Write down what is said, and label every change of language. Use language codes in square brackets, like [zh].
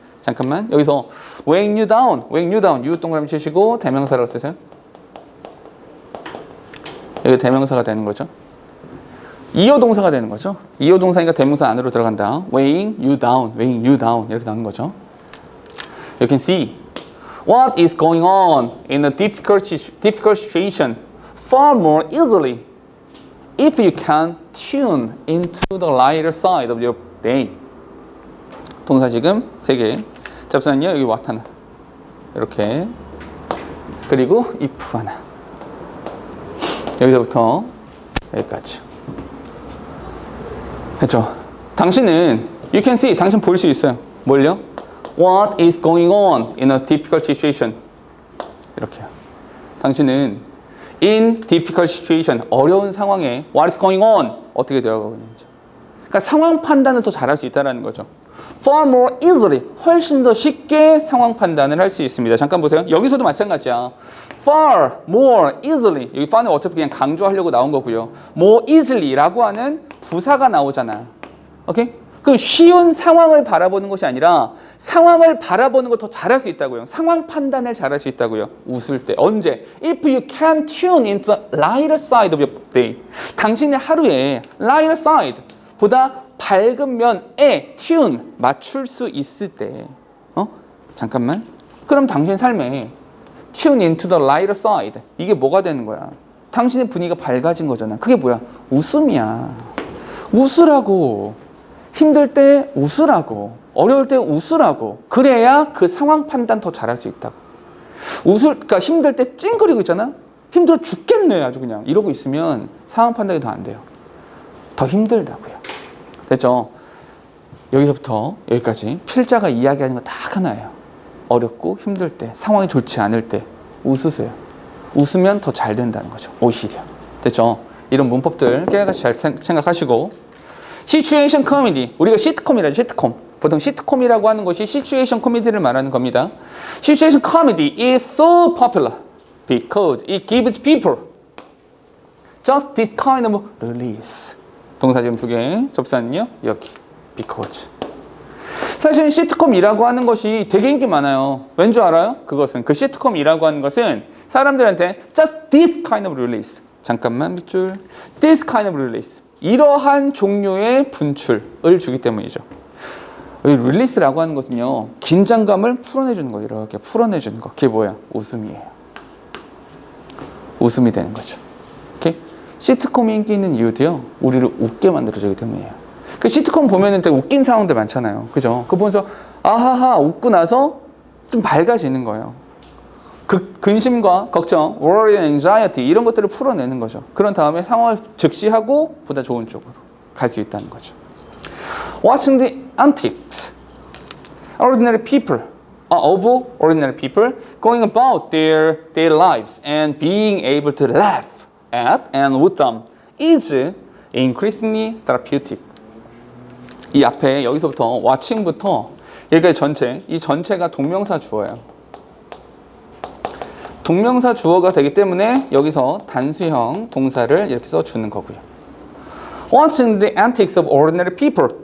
[ko] 잠깐만 여기서 [en] weighing you down you [ko] 동그라미 치시고 대명사라고 쓰세요. 여기 대명사가 되는 거죠. 이어 동사가 되는 거죠. 이어 동사니까 대명사 안으로 들어간다. [en] weighing you down [ko] 이렇게 나오는 거죠. [en] You can see what is going on in a difficult situation far more easily if you can tune into the lighter side of your day. [ko] 동사 지금 3개. 잡사는요 여기 what 하나. 이렇게. 그리고 if 하나. 여기서부터 여기까지. 했죠? 당신은 [en] you can see, [ko] 당신 볼 수 있어요. 뭘요? [en] What is going on in a difficult situation? [ko] 이렇게요. 당신은 [en] in difficult situation, [ko] 어려운 상황에 [en] what is going on? [ko] 어떻게 되어가고 있는지. 그러니까 상황 판단을 더 잘할 수 있다는 거죠. [en] Far more easily, [ko] 훨씬 더 쉽게 상황 판단을 할 수 있습니다. 잠깐 보세요. 여기서도 마찬가지야. [en] Far more easily. [ko] 여기 far는 어차피 그냥 강조하려고 나온 거고요. [en] More easily [ko] 라고 하는 부사가 나오잖아. 오케이? 그럼 쉬운 상황을 바라보는 것이 아니라 상황을 바라보는 걸 더 잘할 수 있다고요. 상황 판단을 잘할 수 있다고요. 웃을 때. 언제? [en] If you can tune into the lighter side of your day. [ko] 당신의 하루에 [en] lighter side [ko] 보다 밝은 면에 tune 맞출 수 있을 때. 잠깐만. 그럼 당신의 삶에 [en] tune into the lighter side. [ko] 이게 뭐가 되는 거야? 당신의 분위기가 밝아진 거잖아. 그게 뭐야? 웃음이야. 웃으라고. 힘들 때 웃으라고. 어려울 때 웃으라고. 그래야 그 상황 판단 더 잘할 수 있다고. 그러니까 힘들 때 찡그리고 있잖아. 힘들어 죽겠네 아주 그냥. 이러고 있으면 상황 판단이 더 안 돼요. 더 힘들다고요. 됐죠? 여기서부터 여기까지 필자가 이야기하는 거 딱 하나예요. 어렵고 힘들 때, 상황이 좋지 않을 때 웃으세요. 웃으면 더 잘 된다는 거죠. 오히려. 됐죠? 이런 문법들 깨알같이 잘 생각하시고. 시츄에이션 코미디. 우리가 시트콤이라죠. 시트콤. 보통 시트콤이라고 하는 것이 시츄에이션 코미디를 말하는 겁니다. [en] 시츄에이션 코미디 is so popular because it gives people just this kind of release. [ko] 동사 지금 2개, 접수하는요 여기 because. 사실 시트콤이라고 하는 것이 되게 인기 많아요. 왠 줄 알아요? 그것은 그 시트콤이라고 하는 것은 사람들한테 [en] just this kind of release. [ko] 잠깐만 밑줄. [en] this kind of release. [ko] 이러한 종류의 분출을 주기 때문이죠. 이 릴리스라고 하는 것은요, 긴장감을 풀어내주는 거예요. 이렇게 풀어내주는 거. 그게 뭐야? 웃음이에요. 웃음이 되는 거죠. 오케이? 시트콤이 인기 있는 이유도요, 우리를 웃게 만들어주기 때문이에요. 그 시트콤 보면은 되게 웃긴 상황들 많잖아요. 그죠? 그거 보면서 아하하 웃고 나서 좀 밝아지는 거예요. 그 근심과 걱정, [en] worry and anxiety [ko] 이런 것들을 풀어내는 거죠. 그런 다음에 상황을 즉시하고 보다 좋은 쪽으로 갈 수 있다는 거죠. [en] Watching the antics, ordinary people, of ordinary people going about their lives and being able to laugh at and with them is increasingly therapeutic. [ko] 이 앞에 여기서부터 watching부터 여기까지 전체, 이 전체가 동명사 주어예요. 동명사 주어가 되기 때문에 여기서 단수형 동사를 이렇게 써주는 거고요. [en] Watching the antics of ordinary people.